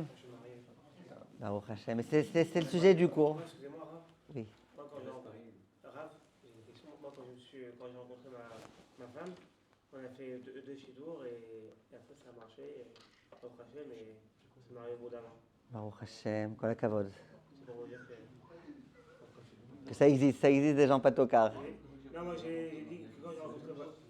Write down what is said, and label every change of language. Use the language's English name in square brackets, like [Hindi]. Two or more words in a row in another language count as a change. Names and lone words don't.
[Hebrew] ברוך השם. [French] C'est le sujet du cours. Excusez-moi, Raph. Oui. Moi, quand j'ai rencontré ma femme, on a fait deux chidours et après ça a marché. [Hebrew] ברוך השם, [French] mais c'est marié au bout d'un an. [Hebrew] ברוך השם, כל הכבוד. [French] C'est pour vous dire que. Que ça existe des gens pas tocards. Non, moi j'ai dit que quand j'ai rencontré ma